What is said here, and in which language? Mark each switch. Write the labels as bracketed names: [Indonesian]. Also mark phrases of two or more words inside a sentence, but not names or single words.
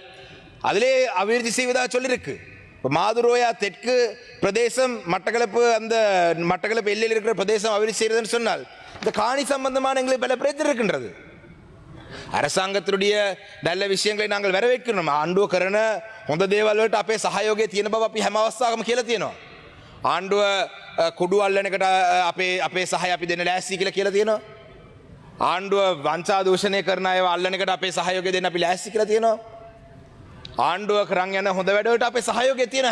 [Tamil] அதிலே அபிவிருத்தி செய்வதாக சொல்லியிருக்கு. இப்போ மாதுரோயா தெற்கு பிரதேசம் மட்டக்களப்பு எல்லையில் இருக்கிற பிரதேசம் அபிவிருத்தி செய்கிறதுன்னு சொன்னால் இந்த காணி சம்பந்தமான எங்களுக்கு பல பிரச்சனை இருக்கின்றது. அரசாங்கத்தினுடைய நல்ல விஷயங்களை நாங்கள் வரவேற்கிறோம். [Sinhala] ආණ්ඩුව කරන හොඳ දේවල් වලට අපේ සහයෝගය තියෙන බව අපි හැම අවස්ථාවකම කියලා තියෙනවා. ආණ්ඩුව කුඩු අල්ලන එකට අපේ සහය අපි දෙන්න ලෑස්ති කියලා තියෙනවා. ආණ්ඩුව වංචා දූෂණය කරන අයව අල්ලන එකට අපේ සහයෝගය දෙන්න අපි ලෑස්ති කියලා තියෙනවා. ආණ්ඩුව කරන් යන හොඳ වැඩවලට අපේ සහයෝගය තියෙනවා.